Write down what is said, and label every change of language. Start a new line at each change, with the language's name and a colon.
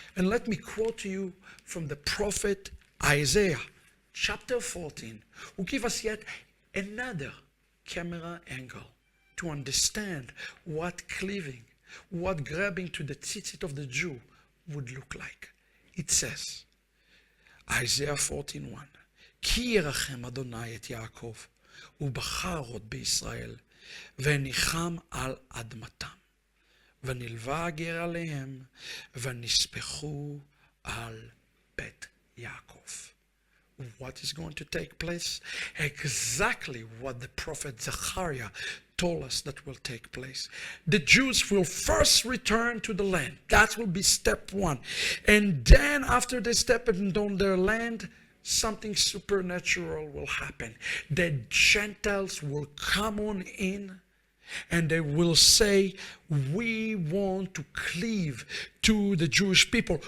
English: And let me quote to you from the prophet Isaiah, chapter 14, who give us yet another camera angle to understand what cleaving, what grabbing to the tzitzit of the Jew would look like. It says,
Hebrew: Isaiah 14:1, כי ירחם אדוני את יעקב, ובחר עוד בישראל, וניחם על אדמתם, ונלווה הגר עליהם, ונספחו על בית יעקב.
English: What is going to take place? Exactly what the prophet Zechariah told us that will take place. The Jews will first return to the land. That will be step one. And then after they step on their land, something supernatural will happen. The Gentiles will come on in and they will say, we want to cleave to the Jewish people.